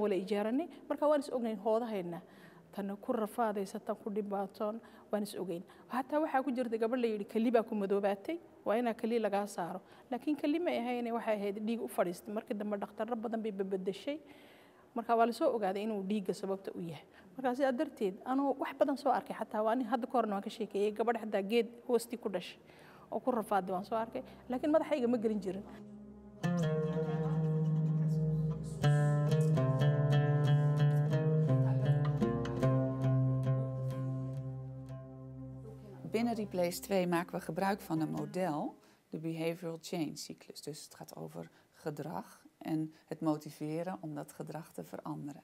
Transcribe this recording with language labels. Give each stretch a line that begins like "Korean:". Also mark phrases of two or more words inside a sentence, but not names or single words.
Somali: wala ijaaranay marka waan is ognayn hoodahayna tan ku rafaadaysatan ku dhibaatoon waan is ogeyn hatta waxa ku jirtay gabadh la yiri kaliba ku madoobaatay waa ina kali laga saaro laakiin kalima ay ahayn waxay ahayd dhiig u fadhiistay markii dambe dhakhtar badan bay bedeshay marka waa la soo ogaaday inuu dhiigga sababta u yahay marka sidaa darteed anoo wax badan soo arkay hatta waan hadda ka horna waan ka sheekeeyay gabadh hadda geed hoosti ku dhashay oo ku rafaaday waan soo arkay laakiin madaxayga ma gelin jirin
Dutch: Binnen Replace 2 maken we gebruik van een model, de
English: Behavioral Change
Dutch: cyclus. Dus het gaat over gedrag en het motiveren om dat gedrag te veranderen.